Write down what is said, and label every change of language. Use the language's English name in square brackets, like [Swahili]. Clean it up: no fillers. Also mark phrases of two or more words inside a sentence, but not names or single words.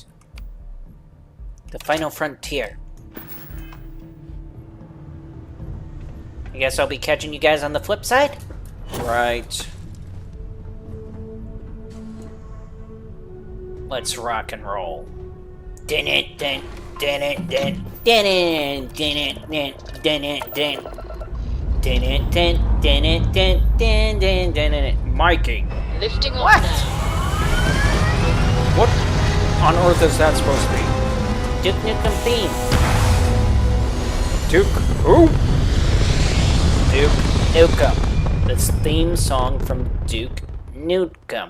[English] The final frontier. I guess I'll be catching you guys on the flip side? Right. Let's rock and roll. Din it, din, din it, din, din it, din it, din, din it, din. Din it, din, din it, din, din, din, din it. Mikey. Lifting off now. What on earth is that supposed to be? Duke Nukem theme. Duke who? Duke Nukem. This theme song from Duke Nukem.